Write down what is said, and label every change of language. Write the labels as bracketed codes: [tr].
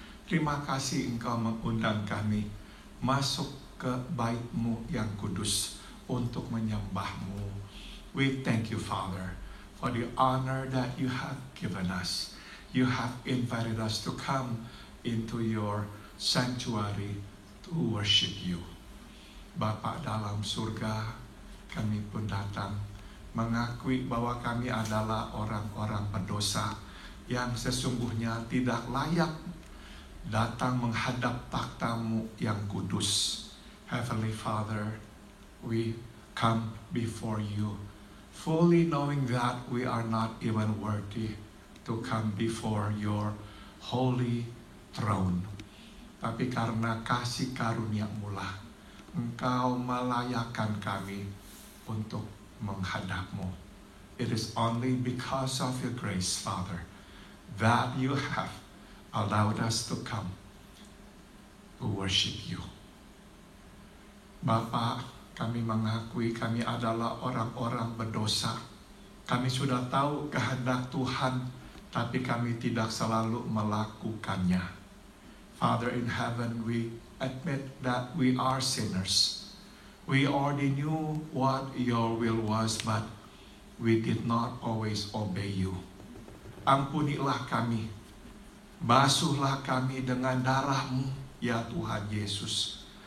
[id] Terima kasih Engkau mengundang kami masuk ke bait-Mu yang kudus untuk menyembah-Mu. [en] We thank you, Father, for the honor that you have given us. You have invited us to come into your sanctuary to worship you. [id] Bapa dalam surga, kami pun datang mengakui bahwa kami adalah orang-orang berdosa yang sesungguhnya tidak layak datang menghadap takhta-Mu yang kudus. [en] Heavenly Father, we come before you, fully knowing that we are not even worthy to come before your holy throne. [id] Tapi karena kasih karunia-Mu lah, Engkau melayakkan kami untuk menghadap-Mu. [en] It is only because of your grace, Father, that you have allowed us to come to worship you. [id] Bapa, kami mengakui kami adalah orang-orang berdosa. Kami sudah tahu kehendak Tuhan, tapi kami tidak selalu melakukannya. [en] Father in heaven, we admit that we are sinners. We already knew what your will was, but we did not always obey you. [id] Ampunilah kami, basuhlah kami dengan darah-Mu, ya Tuhan Yesus.